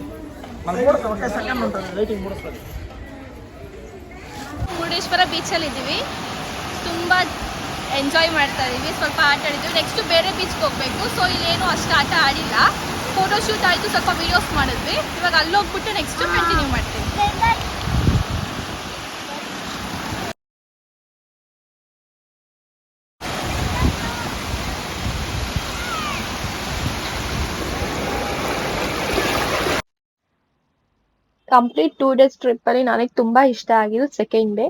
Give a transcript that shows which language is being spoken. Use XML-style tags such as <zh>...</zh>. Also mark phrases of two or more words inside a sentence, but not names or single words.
<te>మనకు కూడా ఒక సెకండ్ ఉంటుంది లైటింగ్ కూడా వస్తుంది.</te> <kn>ಮುರುಡೇಶ್ವರ ಬೀಚಲ್ಲಿ ಇದ್ದೀವಿ, ತುಂಬ ಎಂಜಾಯ್ ಮಾಡ್ತಾ ಇದ್ದೀವಿ, ಸ್ವಲ್ಪ ಆಟ ಆಡಿದ್ದೀವಿ. ನೆಕ್ಸ್ಟ್ ಬೇರೆ ಬೀಚ್ಗೆ ಹೋಗಬೇಕು. ಸೊ ಇಲ್ಲೇನು ಅಷ್ಟು ಆಟ ಆಡಿಲ್ಲ, ಫೋಟೋಶೂಟ್ ಆಯಿತು, ಸ್ವಲ್ಪ ವೀಡಿಯೋಸ್ ಮಾಡಿದ್ವಿ. ಇವಾಗ ಅಲ್ಲೋಗ್ಬಿಟ್ಟು ನೆಕ್ಸ್ಟ್ ಕಂಟಿನ್ಯೂ ಮಾಡ್ತೀವಿ. ಕಂಪ್ಲೀಟ್ 2 days ಟ್ರಿಪ್ಪಲ್ಲಿ ನನಗೆ ತುಂಬ ಇಷ್ಟ ಆಗಿದ್ದು</kn> <en>second day.</en>